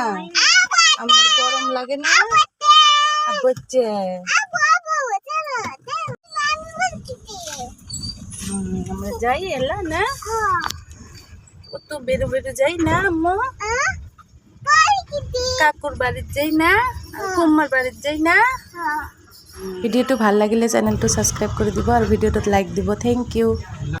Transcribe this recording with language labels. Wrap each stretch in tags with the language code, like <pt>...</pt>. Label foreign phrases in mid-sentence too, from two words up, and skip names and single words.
<rkt>আমার গরম লাগে না বচ্চে। আমরা যাই এলা না, কত বেরো বেরো যাই না আম্মু? কাকুর বাড়িত যাই না, কুম্মার বাড়িত যাই না। ভিডিওটো ভাল লাগিলে চ্যানেলটো সাবস্ক্রাইব করে দিব আর ভিডিওটোত লাইক দিব।</rkt> <en>Thank you.</en>